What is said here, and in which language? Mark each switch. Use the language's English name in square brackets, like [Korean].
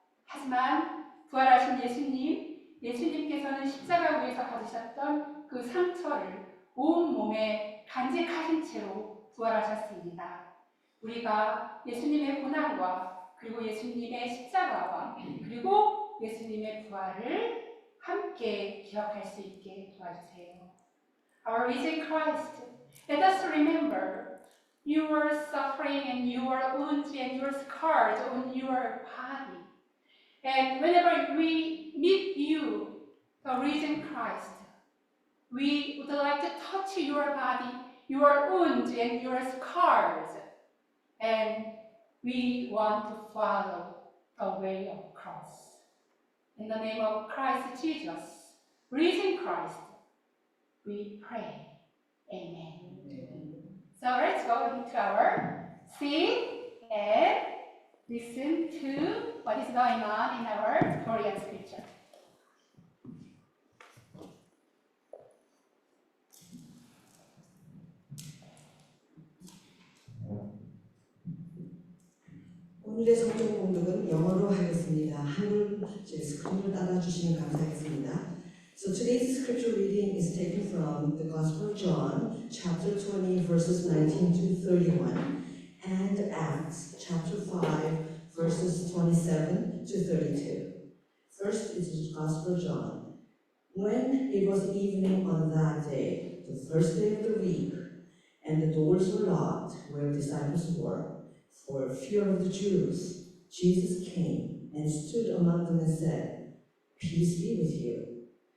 [Korean] 하지만 부활하신 예수님께서는 십자가 위에서 받으셨던 그 상처를 온 몸에 간직하신 채로 부활하셨습니다. 우리가 예수님의 고난과 그리고 예수님의 십자가와 그리고 예수님의 부활을 함께 기억할 수 있게 도와주세요. [English] Our risen Christ, let us remember your suffering and your wounds and your scars on your body. And whenever we meet you, the risen Christ, we would like to touch your body, your wounds and your scars. And we want to follow the way of cross. In the name of Christ Jesus, risen Christ, we pray. Amen. So let's go into our seat and listen to what is going on in our Korean scripture. [Korean] 오늘의 성경 공독은 영어로 하겠습니다. 한글 스크린을 따라주시면 감사하겠습니다. [English] So today's scripture reading is taken from the Gospel of John, chapter 20, verses 19 to 31, and Acts, chapter 5, verses 27 to 32. First is the Gospel of John. When it was evening on that day, the first day of the week, and the doors were locked where disciples were, for fear of the Jews, Jesus came and stood among them and said, "Peace be with you."